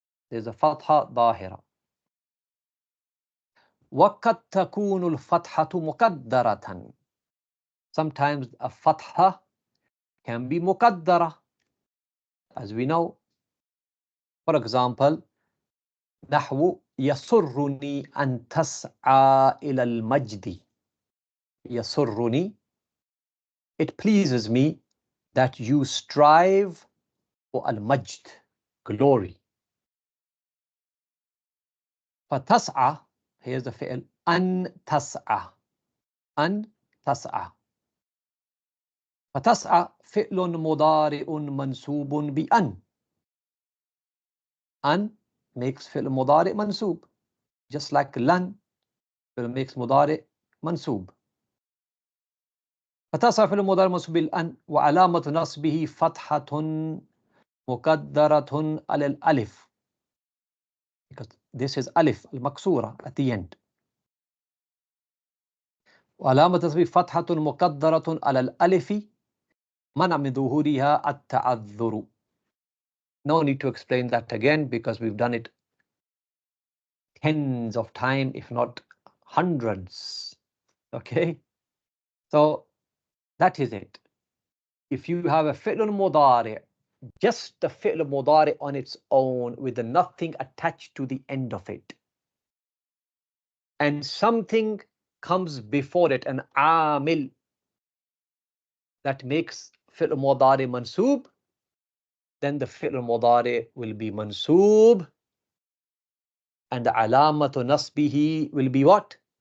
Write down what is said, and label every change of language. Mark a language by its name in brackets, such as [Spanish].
[English] There's a fatha ظاهرة. [Arabic] وَقَدْ تَكُونُ الْفَتْحَةُ مُقَدَّرَةً. [English] Sometimes a fatha can be muqaddara, as we know. For example, [Arabic] نحو يسرني أن تسعى إلى المجد. [English] يسرني, it pleases me that you strive for al-majd, glory. [Arabic] فَتَسْعَى, [English] here's the fi'l, [Arabic] أن تسعى. أن تسعى. فَتَسْعَى فِعْلٌ مُضَارِئٌ مَنْسُوبٌ بِأَنْ. [English] An makes fi'l mudari mansoob, just like lan makes mudari منصوب. [Arabic] فتصل فعل مضارع منصوب بالأن وعلامة نصبه فتحة مقدرة على الألف. [English] Because this is [Arabic] ألف المكسورة [English] at the end. [Arabic] وعلامة نصبه فتحة مقدرة على الألف منع من ظهورها التعذر. [English] No need to explain that again because we've done it tens of times, if not hundreds. Okay, so that is it. If you have a fi'l mudari, just the fi'l mudari on its own with nothing attached to the end of it, and something comes before it, an amil that makes fi'l mudari mansoob, then the fi'l mudari will be mansoob, and the alamatu nasbihi will be what?